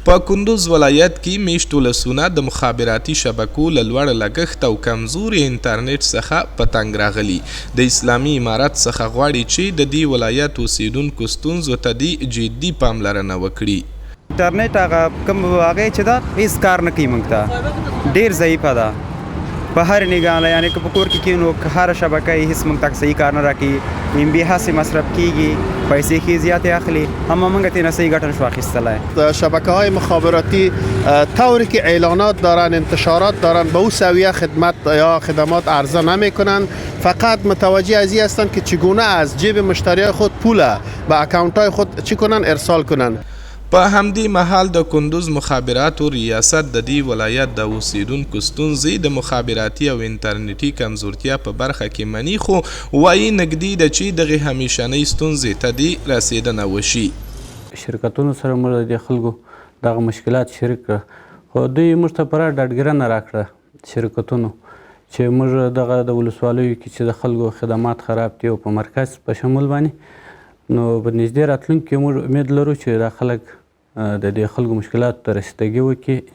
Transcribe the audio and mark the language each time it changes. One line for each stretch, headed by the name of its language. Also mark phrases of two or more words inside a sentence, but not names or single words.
Pashto: په کندوز ولایت کې میشت ولسونه د مخابراتي شبکو له لوړ لګښت او کمزوري انټرنیټ څخه په تنګ راغلي. د اسلامي امارت څخه غواړي چې د دې ولایت اوسیدونکو ستونزو ته دې جدي پاملرنه وکړي. انټرنیټ هغه کوم هغه چې دا هیڅ کار نه کوي، موږ ته ډېر ضعیفه ده په هر نگاه. یعنی که په کور کې کینو که هر شبکه یې هیڅ موږ ته صحیح کار نه راکوي، ام بي هسې مصرف کیږي، پیسې ښې زیاتې اخلي، اما موږ ترې نه صحیح ګټه نشو اخیستلی.
Persian: شبکه‌های مخابراتی طوری که اعلانات دارن، انتشارات دارن، به اون سویه خدمت یا خدمات عرضه نمیکنن. فقط متوجه از این هستند که چگونه از جیب مشتریای خود پول به اکانت‌های خود چی کنن ارسال کنن.
Pashto: په همدې مهال د کندوز مخابراتو ریاست د دې ولایت د اوسیدونکو ستونزې د مخابراتي او انټرنیټي کمزورتیا په برخه کې مني خو وایي نږدې ده چې دغې همیشنۍ ستونزې ته دې رسېدنه وشي. شرکتونو سره موږ د خلکو دغه مشکلات شریک کړه خو دوی موږ ته پوره ډاډګیرنه راکړه شرکتونو چې موږ دغه د ولسوالیو کې چې د خلکو خدمات خراب دي او په مرکز په شمول باندې نو په نږدې راتلونکي کې موږ امید لرو چې دا خلک د دې خلکو مشکلاتو ته رسیدګي وکړي.